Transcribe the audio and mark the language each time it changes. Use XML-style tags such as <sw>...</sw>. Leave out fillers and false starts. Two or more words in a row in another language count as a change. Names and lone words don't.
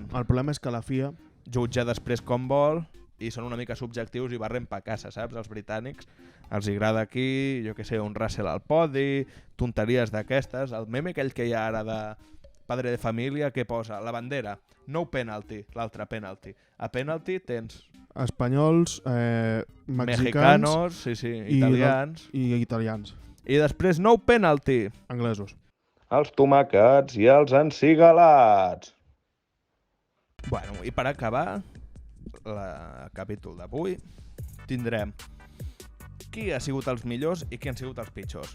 <ca>El problema és que la FIA jutja després com vol i són una mica subjectius i barren pa casa, saps? Els britànics els agrada aquí, jo què sé, un Russell al podi, tonteries d'aquestes, el meme aquell que hi ha ara de</ca> <es>padre de família</es> <ca>que posa la bandera,</ca> <en>no penalty,</en> <ca>l'altre penalty. A penalty tens... espanyols, mexicanos, italians... I italians. I després</ca> <en>no penalty.</en> <ca>Anglesos. Els tomàquets i els encigalats. Bueno, i per acabar el capítol d'avui tindrem qui ha sigut els millors i qui han sigut els pitjors.</ca>